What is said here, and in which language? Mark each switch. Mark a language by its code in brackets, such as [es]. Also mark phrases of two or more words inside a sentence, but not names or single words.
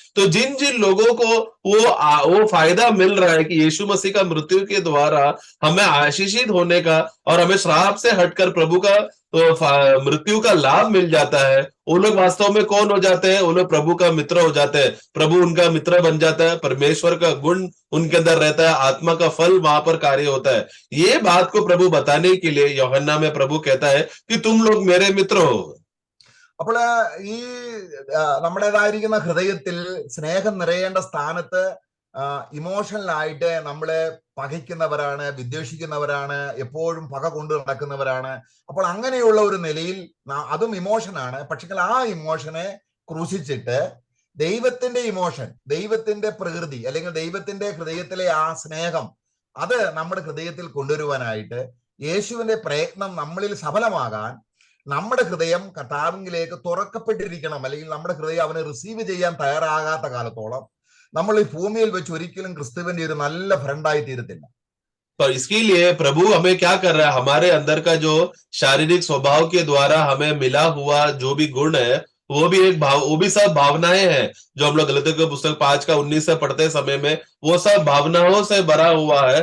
[hi] तो जिन जिन लोगों को वो फायदा मिल रहा है कि यीशु मसीह का मृत्यु के द्वारा हमें आशीषित होने का और हमें श्राप से हटकर प्रभु का मृत्यु का लाभ मिल जाता है, वो लोग वास्तव में कौन हो जाते हैं? वो लोग प्रभु का मित्र हो जाते हैं। प्रभु उनका मित्र बन जाता है, परमेश्वर का गुण उनके अंदर रहता है, आत्मा का फल वहां पर कार्य होता है। ये बात को प्रभु बताने के लिए यूहन्ना में प्रभु कहता है कि तुम लोग मेरे मित्र हो। [ml] അപ്പോൾ ഈ നമ്മുടേതായിരിക്കുന്ന ഹൃദയത്തിൽ സ്നേഹം നിറയേണ്ട സ്ഥാനത്ത് ഇമോഷണലായിട്ട് നമ്മളെ പകയ്ക്കുന്നവരാണ്, വിദ്വേഷിക്കുന്നവരാണ്, എപ്പോഴും പക കൊണ്ടു നടക്കുന്നവരാണ്. അപ്പോൾ അങ്ങനെയുള്ള ഒരു നിലയിൽ അതും ഇമോഷനാണ്. പക്ഷെ ആ ഇമോഷനെ ക്രൂശിച്ചിട്ട് ദൈവത്തിന്റെ ഇമോഷൻ, ദൈവത്തിന്റെ പ്രകൃതി, അല്ലെങ്കിൽ ദൈവത്തിന്റെ ഹൃദയത്തിലെ ആ സ്നേഹം, അത് നമ്മുടെ ഹൃദയത്തിൽ കൊണ്ടുവരുവാനായിട്ട് യേശുവിന്റെ പ്രയത്നം നമ്മളിൽ സഫലമാകാൻ നമ്മുടെ ഹൃദയം കർത്താവിലേക്ക് തുറക്കപ്പെട്ടിരിക്കണം. അല്ലെങ്കിൽ നമ്മുടെ ഹൃദയം അവനെ റിസീവ് ചെയ്യാൻ തയ്യാറാകാത്ത കാലത്തോളം നമ്മൾ ഈ ഭൂമിയിൽ വെച്ച് ഒരിക്കലും ക്രിസ്തുവിന്റെ ഒരു നല്ല ഫ്രണ്ടായി തീരത്തില്ല. [hi] पर इसके लिए प्रभु हमें क्या कर रहा है? हमारे अंदर का जो शारीरिक स्वभाव के द्वारा हमें मिला हुआ जो भी गुण है, वो भी एक भाव, वो भी सब भावनाएं हैं। जो हम लोग गलतियों की पुस्तक 5:19 से पढ़ते समय में, वो सब भावनाओं से भरा हुआ है।